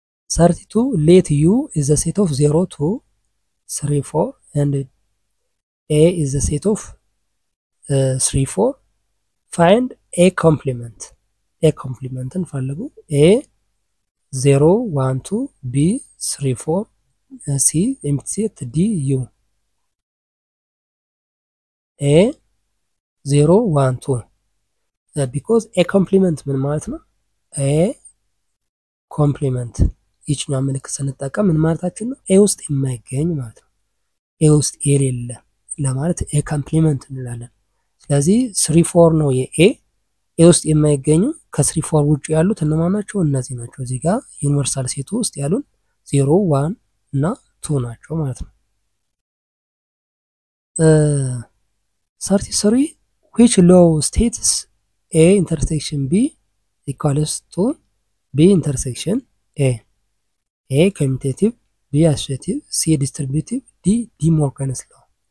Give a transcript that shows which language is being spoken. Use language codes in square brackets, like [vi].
[en] 32 let u is the set of 0 2 3 4 and a is the set of 3 4 find a complement እንፈልጉ a 0 1 2 b 3 4 c empty set d u a 0 1 2 because a complement [am] ምን ማለት ነው? a complement ይችኛው ምልክት ስንጠቀም ምን ማለታችን ነው? a ውስጥ የማይገኝ ማለት ነው። a ውስጥ የሌለ ለማለት a complement እንላለን። ስለዚህ 3 4 ነው የa a ውስጥ የማይገኙ ከ3 4 ውጪ ያሉት እነማን ናቸው? እነዚህ ናቸው። እዚህ ጋር ዩኒቨርሳል ሴቱ ውስጥ ያሉን 0 1 እና 2 ናቸው ማለት ነው። 33 [en] which law states a intersection b equals to b intersection a commutative b associative c distributive d de Morgan's law